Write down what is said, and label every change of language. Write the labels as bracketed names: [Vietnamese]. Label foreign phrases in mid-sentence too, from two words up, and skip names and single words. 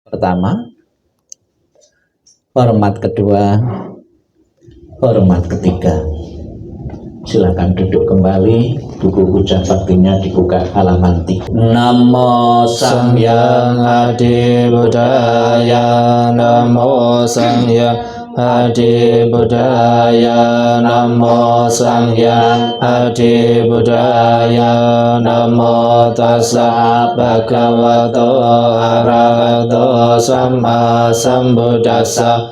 [Indonesian] Pertama, hormat kedua, hormat ketiga. Silakan duduk kembali. Buku puja baktinya dibuka halaman 3. [Pali] Namo Samhyang Adi Budaya, Namo Samhyang Adi Budaya, Namo Samhyang Adi Budaya, Namo Tassa Bhagavato Arahato Sama Sambuddhassa.